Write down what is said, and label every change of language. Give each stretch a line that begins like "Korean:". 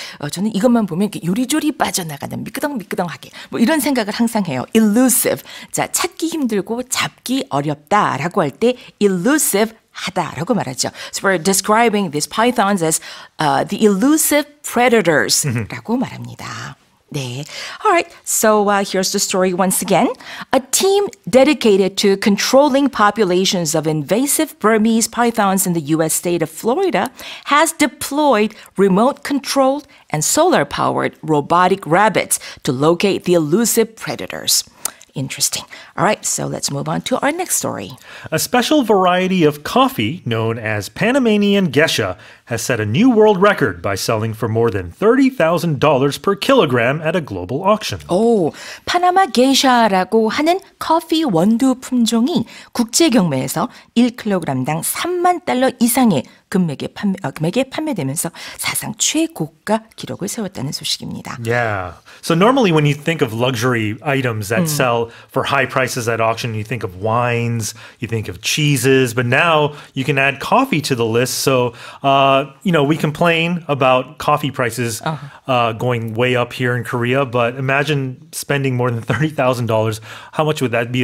Korean: 저는 이것만 보면 이렇게 요리조리 빠져나가는 미끄덩미끄덩하게 뭐 이런 생각을 항상 해요.
English: Elusive.
Korean: 자, 찾기 힘들고 잡기 어렵다라고 할 때 elusive 하다라고 말하죠.
English: So we're describing these pythons as the elusive predadors
Korean: 라고 말합니다. 네.
English: All right. So here's the story once again. A team dedicated to controlling populations of invasive Burmese pythons in the U.S. state of Florida has deployed remote-controlled and solar-powered robotic rabbits to locate the elusive predators. Interesting. All right, so let's move on to our next story. A special variety of coffee known as Panamanian Geisha has set a new world record by selling for more than $30,000 per kilogram at a global auction.
Korean: 오, 파나마 게이샤라고 하는 커피 원두 품종이 국제 경매에서 1kg당 3만 달러 이상의 금액에 판매되면서 사상 최고가 기록을 세웠다는 소식입니다.
English: Yeah. So normally when you think of luxury items that sell for high prices at auction, you think of wines, you think of cheeses, but now you can add coffee to the list. So, we complain about coffee prices going way up here in Korea, but imagine spending more than $30,000. How much would that be?